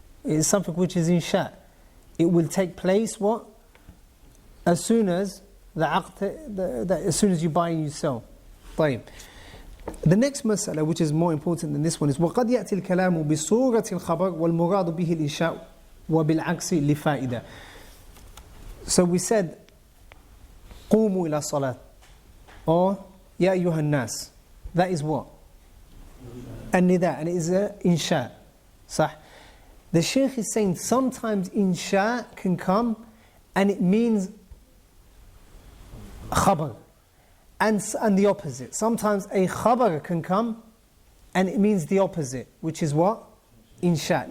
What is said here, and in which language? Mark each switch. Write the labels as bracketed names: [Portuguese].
[English] It is something which is insha. It will take place what? As soon as the aqd, as soon as you buy and you sell. طيب. The next mas'ala, which is more important than this one, is [Arabic] وَقَدْ يَأْتِي الْكَلَامُ بِصُورَةِ الْخَبَرِ وَالْمُرَادُ بِهِ الْإِنشَاءُ وَبِالْعَكْسِ لِفَائِدَةٍ. [English] So we said, [Arabic] قُومُوا إِلَى الصَّلَاةِ, or يَا أَيُّهَا النَّاسِ. [English] That is what? [Arabic] النداء, [English] and it is insha. [Arabic] صح? [English] The Shaykh is saying sometimes insha can come and it means khabar, and the opposite. Sometimes a khabar can come and it means the opposite, which is what? Insha.